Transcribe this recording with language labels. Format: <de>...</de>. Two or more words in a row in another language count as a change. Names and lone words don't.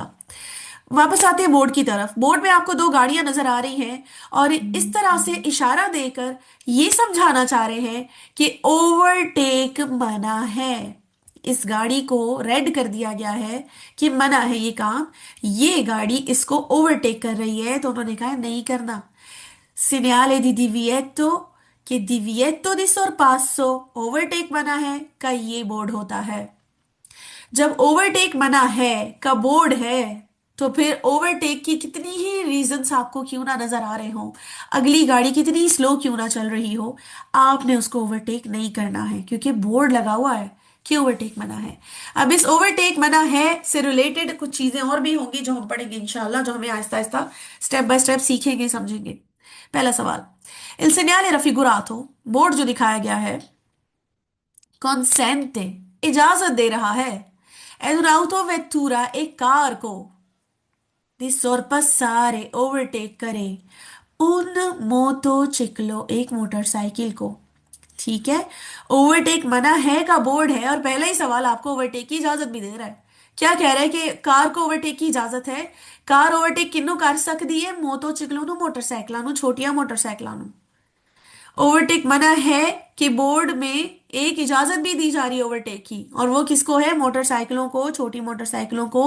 <hi>वापस आते हैं बोर्ड की तरफ। बोर्ड में आपको दो गाड़ियां नजर आ रही हैं, और इस तरह से इशारा देकर ये समझाना चाह रहे हैं कि ओवरटेक मना है। इस गाड़ी को रेड कर दिया गया है कि मना है ये काम, ये गाड़ी इसको ओवरटेक कर रही है, तो उन्होंने कहा नहीं करना।</hi> <it>Segnale di divieto,</it> <hi>कि</hi> <it>divieto di sorpasso,</it> <hi>ओवरटेक मना है का ये बोर्ड होता है। जब ओवरटेक मना है का बोर्ड है, तो फिर ओवरटेक की कितनी ही रीजंस आपको क्यों ना नजर आ रहे हो, अगली गाड़ी कितनी स्लो क्यों ना चल रही हो, आपने उसको ओवरटेक नहीं करना है, क्योंकि बोर्ड लगा हुआ है कि ओवरटेक मना है। अब इस ओवरटेक मना है से रिलेटेड कुछ चीजें और भी होंगी जो हम पढ़ेंगे इंशाल्लाह, जो हमें आहिस्ता आहिस्ता</hi> <en>step by step</en> <hi>सीखेंगे, समझेंगे। पहला सवाल,</hi> <it>il segnale raffigurato,</it> <hi>बोर्ड जो दिखाया गया है, consente, इजाजत दे रहा है,</hi> <it>ad un'autovettura,</it> <hi>एक कार को,</hi> <it>di sorpassare,</it> <hi>ओवरटेक करे,</hi> <it>un motociclo,</it> <hi>एक मोटरसाइकिल को। ठीक है, ओवरटेक मना है का बोर्ड है, और पहला ही सवाल आपको ओवरटेक की इजाजत भी दे रहा है। क्या कह रहा है कि कार को ओवरटेक की इजाजत है। कार ओवरटेक किन्नू कर सकती है, मोटोचिकलो नु, मोटरसाइकिलों नु,</hi> <pa>ਛੋਟੀਆਂ ਮੋਟਰਸਾਈਕਲਾਂ ਨੂੰ।</pa> <hi>ओवरटेक मना है कि बोर्ड में एक इजाजत भी दी जा रही है ओवरटेक की, और वो किसको है, मोटरसाइकिलों को, छोटी मोटरसाइकिलों को।</hi>